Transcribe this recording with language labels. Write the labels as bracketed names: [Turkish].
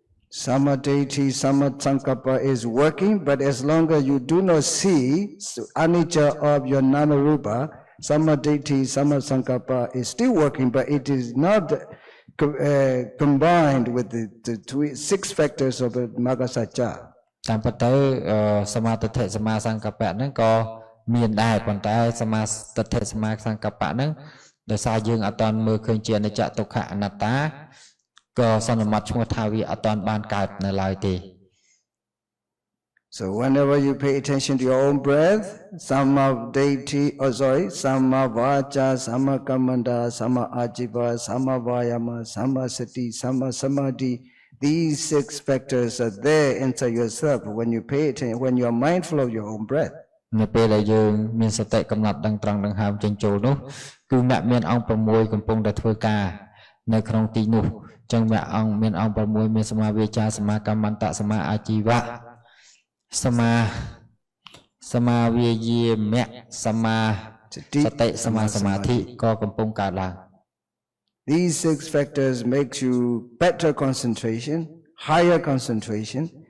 [English] Samadhi, Samadsankappa is working, but as long as you do not see anicca of your nama rupa, Samadhi, Samasankappa is still working, but it is not combined with the 6 factors of the Maggasacca. [Khmer] តាមពិតទៅសមាធិសមាសង្កប្បៈហ្នឹងក៏មានដែរប៉ុន្តែសមាទិដ្ឋិសមាសង្កប្បៈហ្នឹងដោយសារយើងអត់ទាន់មើលឃើញជាអនិច្ចទុក្ខអនត្តាក៏សន្មតឈ្មោះថាវាអត់ទាន់បានកើតនៅឡើយទេ [English] So whenever you pay attention to your own breath, Samma Deity, Samma Vacha, Samma Kammanta, Samma Ajiva, Samma Vayama, Samma Sati, Samma Samadhi, these 6 factors are there inside yourself when you pay attention, when you are mindful of your own breath. [Khmer] នៅពេលដែលយើងមានសតិកំណត់ដឹងត្រង់ដឹងហើមចេញចូលនោះគឺអ្នកមានអង្គ6កំពុងតែធ្វើការនៅក្នុងទីនោះអញ្ចឹងអ្នកអង្គមានអង្គ6មានសមាវាចាសមាកម្មន្តសមាអាជីវៈសមាវាយាមៈសមាសតិសមាសមាធិក៏កំពុងកើតឡើង [English] These 6 factors makes you better concentration, higher concentration.